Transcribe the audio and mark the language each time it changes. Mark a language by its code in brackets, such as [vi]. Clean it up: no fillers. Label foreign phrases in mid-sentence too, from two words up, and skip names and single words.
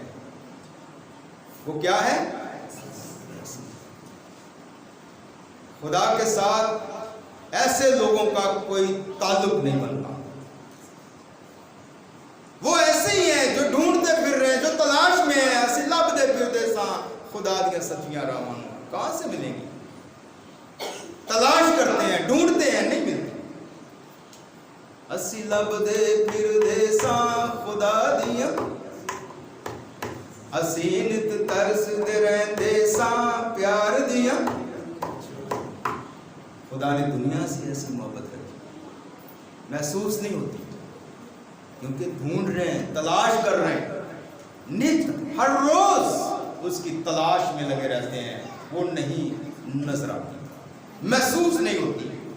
[ur] وہ کیا ہے؟ خدا کے ساتھ ایسے لوگوں کا کوئی تعلق نہیں بنتا۔ وہ ایسے ہی ہیں جو ڈھونڈتے پھر رہے ہیں، جو تلاش میں ہیں۔ [pa] اسی لبدے پھردے ساں خدا دیا سچیاں راہاں [ur] کہاں سے ملیں گی؟ تلاش کرتے ہیں، ڈھونڈتے ہیں، نہیں ملتی۔ [pa] اسی لبدے پھردے ساں خدا دیا، اسی نت ترس دے رہندے ساں پیار دیا۔ [ur] خدا نے دنیا سے ایسی محبت رکھی، محسوس نہیں ہوتی، کیونکہ ڈھونڈ رہے ہیں، تلاش کر رہے ہیں، نت ہر روز اس کی تلاش میں لگے رہتے ہیں، وہ نہیں نظر آتی، محسوس نہیں ہوتی۔